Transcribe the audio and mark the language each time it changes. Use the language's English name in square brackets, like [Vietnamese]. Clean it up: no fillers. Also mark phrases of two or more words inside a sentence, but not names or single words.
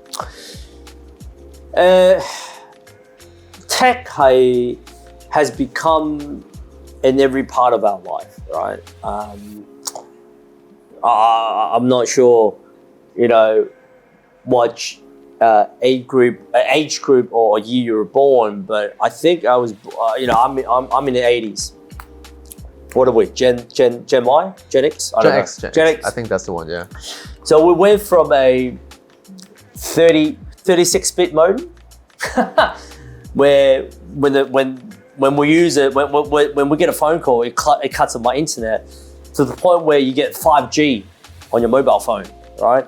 [English] Tech has become in every part of our life, right? I'm not sure, what age group or year you were born, but I think I was, I'm in the 80s. What are we? Gen Y? Gen X? Gen X. Gen X. I think that's the one, yeah. So we went from a 36-bit modem, where when we use it, when we get a phone call, it cuts on my internet, to the point where you get 5G on your mobile phone, right?